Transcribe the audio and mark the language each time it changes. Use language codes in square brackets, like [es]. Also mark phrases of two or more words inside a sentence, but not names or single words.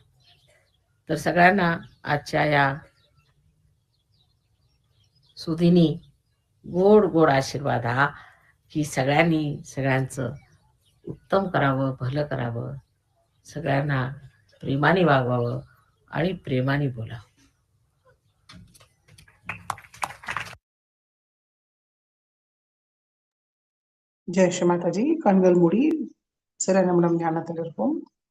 [mr] तर सगळ्यांना आजच्या या सुदिनी गोड गोड आशीर्वाद हा, की सगळ्यांनी सगळ्यांचं उत्तम करावं, भलं करावं, सगळ्यांना प्रेमाने वागवावं आणि प्रेमाने बोलावं. [ta] ஜெய் ஸ்ரீ மாதாஜி. கண்கள் மூடி சில நிமிடம் தியானத்தில் இருப்போம்.